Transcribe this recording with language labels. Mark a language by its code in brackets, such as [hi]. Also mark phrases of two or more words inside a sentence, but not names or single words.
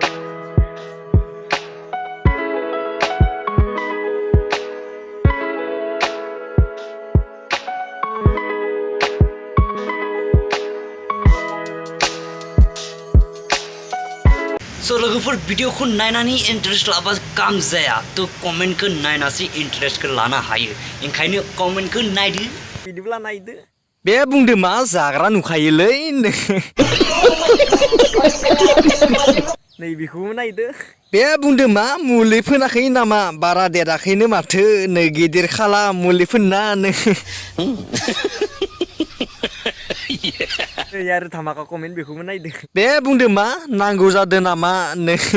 [brx] so लोगोफोर वीडियो को नायनानै इंटरेस्ट लाबा काम जाया तो कमेंट को नायनासि इंटरेस्ट को लानो हायो ओंखायनो कमेंट को नायदो बिदिब्ला नायदो बे बुंदो मा जाग्रा नुखायोलै नै बेखौबो नायदो बे बुंदो मा मुलि फोनाखै नामा बारा देराखैनो माथो नै गिदिर खाला मुलि फोनना यार धमाका कमेन्ट बेखौबो नायदो बे बुंदो मा नांगौ जादो नामा नो